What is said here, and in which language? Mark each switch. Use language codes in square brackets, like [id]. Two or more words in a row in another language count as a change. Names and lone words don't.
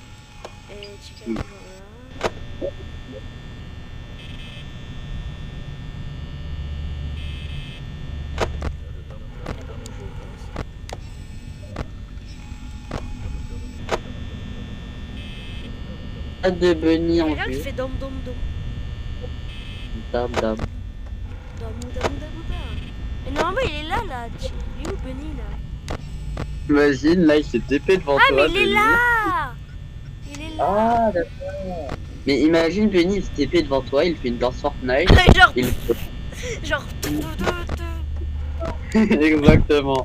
[fr] Et Chica, il est toujours là. Il a pas bougé, je pense. Pas de Bunny en Quelqu'un qui vue. fait dom dom dom. Dam dam. Damou damou damou dam. Et normalement, il est là, là. Il est où, Bunny, là? Imagine, là, il s'est TP devant Ah, toi. mais il est Bunny. là! Il est là! Ah, d'accord. Mais imagine, Bunny, il se TP devant toi, il fait une danse Fortnite. Genre, il... genre, Exactement.